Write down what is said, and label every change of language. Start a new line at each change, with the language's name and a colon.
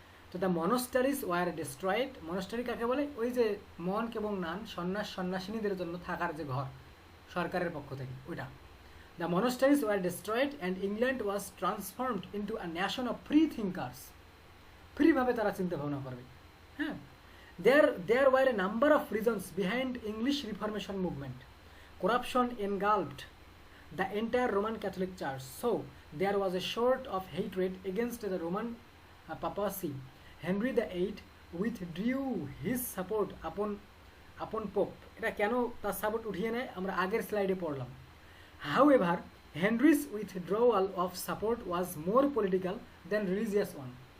Bangla: তো
English: The monasteries were destroyed.
Bangla: মনস্টারি কাকে বলে? ওই যে মনক এবং নান, সন্ন্যাসিনীদের জন্য থাকার যে ঘর সরকারের পক্ষ থেকে, ওইটা।
English: The monasteries were destroyed and England was transformed into a nation of free thinkers.
Bangla: ফ্রিভাবে তারা চিন্তা ভাবনা করবে।
English: হ্যাঁ, there were a number of reasons behind English Reformation movement. Corruption engulfed the entire Roman Catholic Church, so there was a sort of hatred against the Roman papacy. Henry VIII withdrew his support upon Pope.
Bangla: এটা কেন তার support উঠিয়ে নেয় আমরা আগের স্লাইডে পড়লাম।
English: However, Henry's withdrawal of support was more political than religious one.